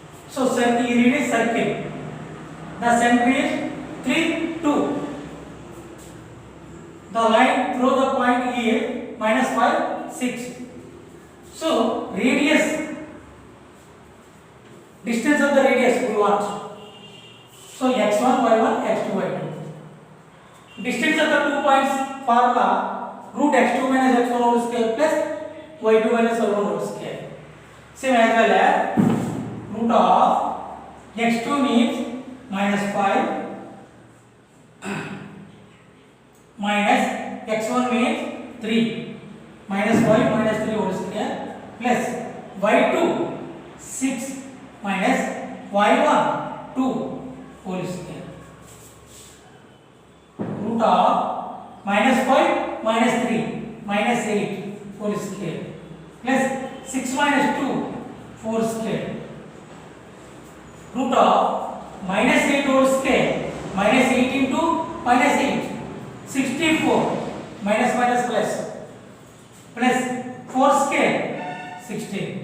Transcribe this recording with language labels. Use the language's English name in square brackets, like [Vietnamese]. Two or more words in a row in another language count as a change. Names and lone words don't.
[English] So here is circle. The center is 3, 2. The line through the point is -5, 6. So radius, distance of the radius we want. So x1, y1, x2, y2. Distance of the 2 points formula root x2 minus x1 whole square plus y2 minus y1 whole square. Same as well as root of x2 means -5 minus x1 means 3 minus y minus 3 whole square plus y2 6 minus y1 2 whole square. Root of -5 minus 3 minus 8 whole square plus 6 minus 2 4 square. Root of -8 whole square minus 8 into -8 64 minus minus plus 4 square 16.